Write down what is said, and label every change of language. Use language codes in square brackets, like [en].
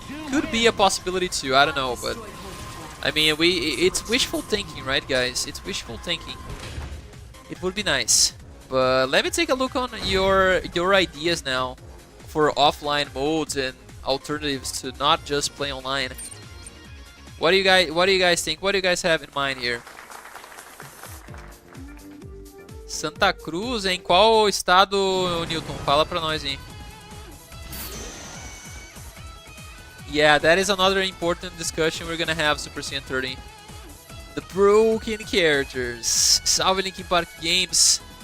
[en] Could be a possibility too, I don't know, but I mean, it's wishful thinking, right guys? It's wishful thinking. It would be nice. But let me take a look on your ideas now for offline modes and alternatives to not just play online. What do you guys think? What do you guys have in mind here? [pt] Santa Cruz, em qual estado, Newton? Fala pra nós, hein? [en] Yeah, that is another important discussion we're gonna have, Super Saiyan 30. The broken characters. Salve Linkin Park Games.